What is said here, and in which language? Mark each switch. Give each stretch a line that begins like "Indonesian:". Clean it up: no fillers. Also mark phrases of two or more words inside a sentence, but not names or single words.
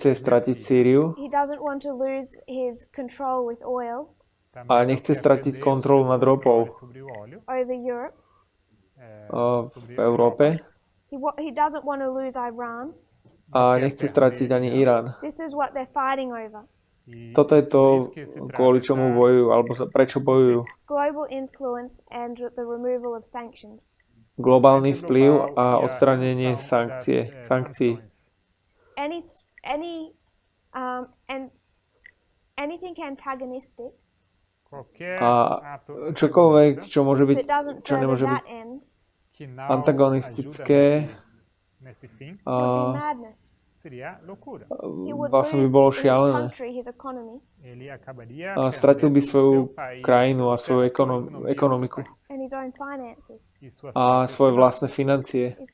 Slovak: Nechce
Portuguese: perder
Slovak: stratiť Síriu. Sýriu,
English: He doesn't want to lose his control with oil.
Slovak: a nechce stratiť kontrolu nad ropou
English: over Europe.
Slovak: v Európe
English: He doesn't want to lose Iran.
Slovak: a nechce stratiť ani Irán.
English: This is what they're fighting over.
Slovak: Toto je to, kvôli čomu bojujú, alebo prečo bojujú.
English: Global influence and the removal of sanctions.
Slovak: Globálny vplyv a odstránenie sankcií.
English: Anything antagonistic.
Slovak: A čokoľvek, čo môže byť, čo nemôže byť antagonistické, vlastne by bolo šialené. Stratil by svoju krajinu a svoju ekonomiku a svoje vlastné financie.